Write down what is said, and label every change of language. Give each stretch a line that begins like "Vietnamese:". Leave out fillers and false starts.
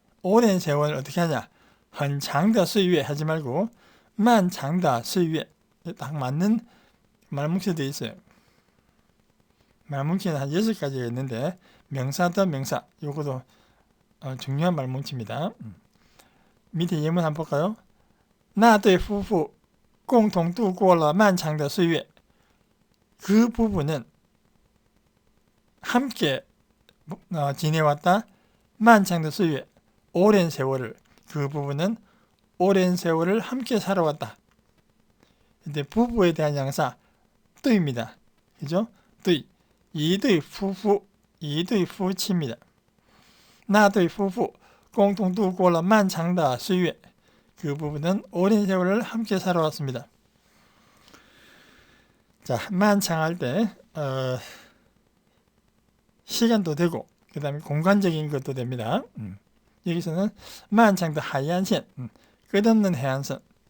Korean: 오랜 세월을 어떻게 하냐?
Chinese: 很长的岁月
Korean: 하지 말고
Chinese: 漫长的岁月
Korean: 딱 맞는 말뭉치도 있어요. 말뭉치는 한 6가지가 있는데 명사더 명사 요것도 중요한 말뭉치입니다. 밑에 예문 한번 볼까요?
Chinese: 那对夫妇共同度过了漫长的岁月.
Korean: 그 부부는 함께 지내왔다.
Chinese: 漫长的岁月
Korean: 오랜 세월을. 그 부부는 오랜 세월을 함께 살아왔다. 근데 부부에 대한 양사 对입니다. 그죠? 对.
Chinese: 一对夫妇, 一对夫妻입니다.那对夫妇共同度过了漫长的岁月.
Korean: 그 부부는 오랜 세월을 함께 살아왔습니다. 자, 만창할 때 시간도 되고 그 다음에 공간적인 것도 됩니다. 여기서는 만창도 하얀선, 끝없는 해안선.